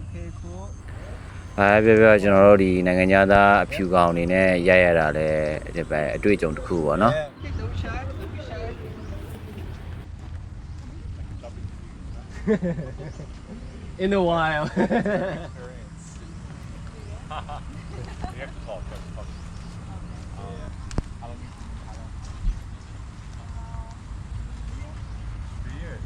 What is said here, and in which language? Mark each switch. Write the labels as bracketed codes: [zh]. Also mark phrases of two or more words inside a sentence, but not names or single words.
[en] very cool. [my] ပြောကျွန်တော်တို့ဒီနိုင်ငံသားအဖြူကောင်အနေနဲ့ရိုက်ရတာလဲဒီပဲအတွေ့အကြုံတစ်ခုပေါ့နော် [en] Yeah. Don't shy. Don't be shy. In a while. You have to talk. How long? 3 years.